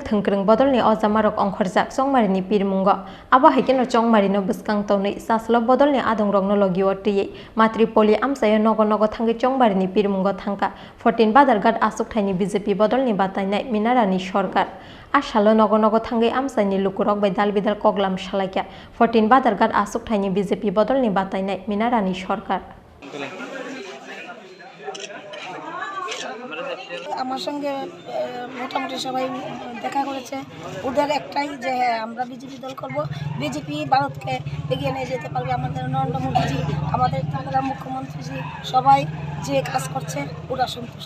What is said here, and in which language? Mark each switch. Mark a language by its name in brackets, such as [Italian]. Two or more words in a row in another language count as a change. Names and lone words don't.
[Kok Borok] thangkrung bodolni ojamarok ongkhorjak Chongmarini pirmungo abo haikeno Chongmarino buskang tonui saslo bodolni adongrongno logio tiye matripoli amsayo nogo thangi Chongmarini pirmungo thangka 14 badargat asuk thaini BJP bodolni batainai minarani sarkar Asalo nogo thangi amsaini lukurok bai dalbidal koglam salaikya 14 badargat asuk thaini BJP bodolni batainai minarani sarkar [Bangla] আমার সঙ্গে মোটামুটি সবাই দেখা করেছে ওদের একটাই যে আমরা বিজেপি দল করব বিজেপি ভারতকে এগিয়ে নিয়ে যেতে পারবে আমাদের নরেন্দ্র মোদীজি আমাদের ত্রিপুরার মুখ্যমন্ত্রীজি সবাই যে কাজ করছে ওরা সন্তুষ্ট